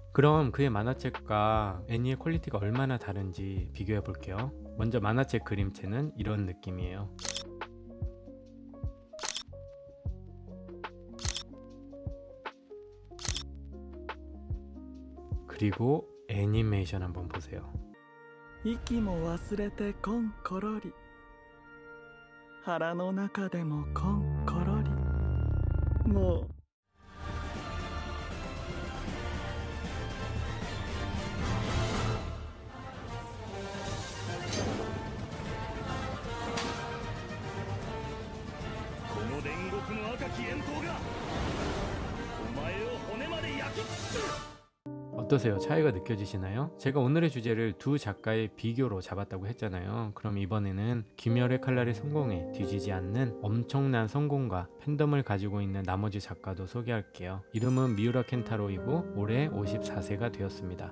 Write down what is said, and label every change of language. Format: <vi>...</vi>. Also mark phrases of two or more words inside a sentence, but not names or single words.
<ko>그럼 그의 만화책과 애니의 퀄리티가 얼마나 다른지 비교해 볼게요. 먼저 만화책 그림체는 이런 느낌이에요. 그리고 애니메이션 한번 보세요.</ko> <ja>息も忘れてこんころり腹の中でもこんころりもうこの煉獄の赤き炎刀がお前を骨まで焼き尽くす。</ja> <ko>어떠세요? 차이가 느껴지시나요? 제가 오늘의 주제를 두 작가의 비교로 잡았다고 했잖아요. 그럼 이번에는 귀멸의 칼날의 성공에 뒤지지 않는 엄청난 성공과 팬덤을 가지고 있는 나머지 작가도 소개할게요. 이름은 미우라 켄타로이고 올해 54세가 되었습니다.</ko>